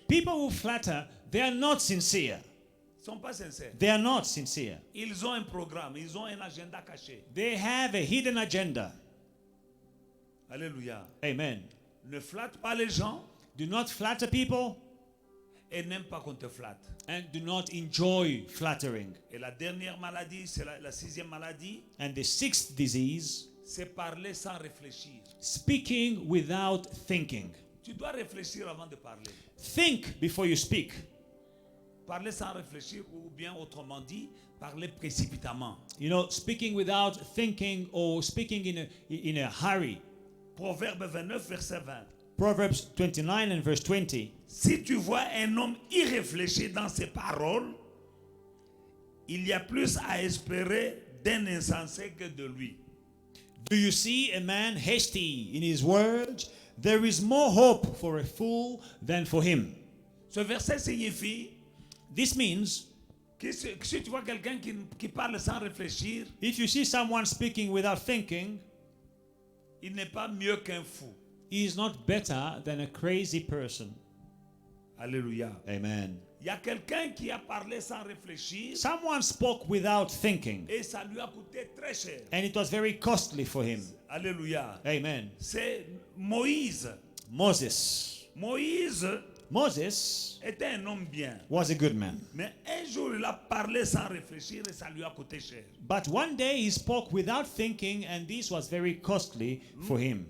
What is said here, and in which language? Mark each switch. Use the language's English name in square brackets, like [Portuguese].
[English] People who flatter, they are not sincere. [French] Ils ne sont pas sincères. [English] They are not sincere. [French] Ils ont un programme, ils ont un agenda caché. [English] They have a hidden agenda. [French] Alléluia. [English] Amen. [French] Ne flatte pas les gens [English] Do not flatter people [French] et n'aime pas qu'on te flatte. [English] and do not enjoy flattering. [French] Et la dernière maladie, c'est la sixième maladie, [English] And the sixth disease, [French] c'est parler sans réfléchir. [English] speaking without thinking. [French] Tu dois réfléchir avant de parler. [English] Think before you speak. [French] Parler sans réfléchir ou bien autrement dit, parler précipitamment. [English] You know, speaking without thinking or speaking in a hurry. [French] Proverbe 29, verset 20. [English] Proverbs 29 and verse 20. [French] Si tu vois un homme irréfléchi dans ses paroles, il y a plus à espérer d'un insensé que de lui. [English] Do you see a man hasty in his words? There is more hope for a fool than for him. [French] Ce verset signifie [English] This means [French] que si tu vois quelqu'un qui parle sans réfléchir, [English] if you see someone speaking without thinking, [French] il n'est pas mieux qu'un fou. [English] he is not better than a crazy person. [French] Alléluia. [English] Amen. [French] Il y a quelqu'un qui a parlé sans réfléchir [English] Someone spoke without thinking, [French] et ça lui a coûté très cher. [English] and it was very costly for him. [French] Alléluia. [English] Amen. [French] C'est Moïse. [English] Moses. Moses [French] Était un homme bien. [English] was a good man. [French] Mais un jour, il a parlé sans réfléchir et ça lui a coûté cher. [English] But one day he spoke without thinking, and this was very costly for him.